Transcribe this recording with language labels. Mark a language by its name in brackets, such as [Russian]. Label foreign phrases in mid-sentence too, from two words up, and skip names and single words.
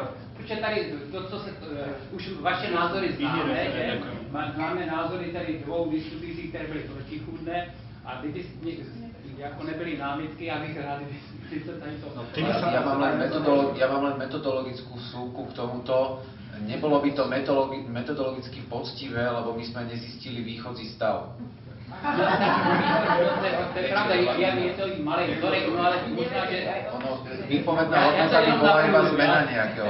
[Czech] Protože tady to, co se, už vaše názory známe, že máme názory tady dvou diskuzí, které byly protichůdné a kdyby jako nebyly námitky, já bych rád, kdyby se tady to... [Slovak] Ja mám len metodologickú vsúku k tomuto. Nebolo by to metodologicky poctivé, lebo my sme nezistili východzí stav. [Czech] To je pravda, je to malý vzorek, no ale možná, že... [Slovak] Výpovedná hodnota by bola iba zmena nejakého.